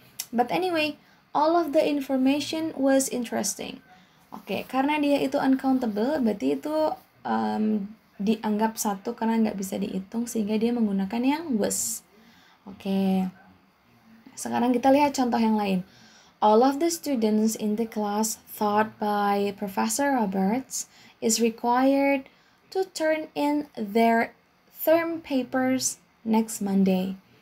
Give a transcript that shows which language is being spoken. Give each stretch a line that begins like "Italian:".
English: But anyway, all of the information was interesting.
Indonesian: Oke, karena dia itu uncountable, berarti itu dianggap 1 karena nggak bisa dihitung sehingga dia menggunakan yang was. Oke. Sekarang kita lihat contoh yang lain.
English: All of the students in the class taught by Professor Roberts is required to turn in their term papers next Monday.